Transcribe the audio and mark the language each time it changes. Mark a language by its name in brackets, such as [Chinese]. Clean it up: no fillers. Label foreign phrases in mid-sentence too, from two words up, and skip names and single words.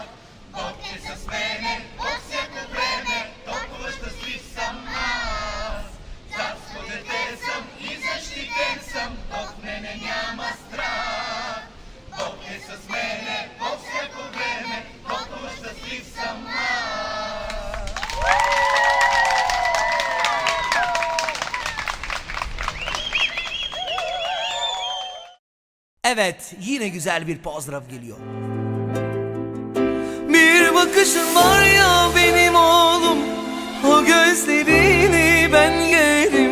[Bulgarian] Бог е с мене по всяко време, толкова щастлив съм аз. Царско дете съм и защитен съм, в мене няма страх. Бог е с мене по всяко време, толкова щастлив съм аз. [Turkish] Evet, yine güzel bir pozdrav geliyor. Bir bakışın var ya benim oğlum, o gözlerini ben yerim.